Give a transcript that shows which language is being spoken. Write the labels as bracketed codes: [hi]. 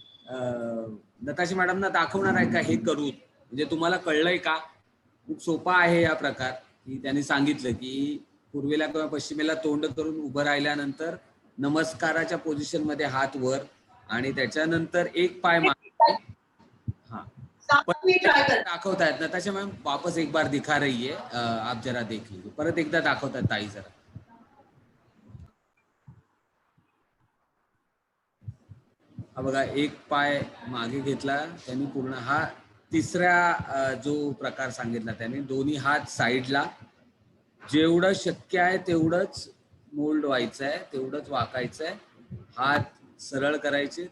[mr] नताशा मॅडमना दाखवणार आहे का हे करून? म्हणजे तुम्हाला कळलंय का? खूप सोपा आहे या प्रकार की त्यांनी सांगितलं की पूर्वेला किंवा पश्चिमेला तोंड करून उभं राहिल्यानंतर नमस्काराच्या पोझिशन मध्ये हात वर आणि त्याच्यानंतर एक पाय मागे. [hi] हाँ [mr] दाखवतायत [hi] नताशा मैम, वापस एक बार दिखा रही है, आप जरा देख लीजिए. [mr] परत एकदा दाखवतायत ताई जरा. हा बघा, एक पाय मागे घेतला त्यांनी पूर्ण. हा तिसरा जो प्रकार सांगितला त्यांनी, दोन्ही हात साईडला, जेवढं शक्य आहे तेवढंच मोल्ड व्हायचं आहे, तेवढंच वाकायचं आहे, हात सरळ करायचे.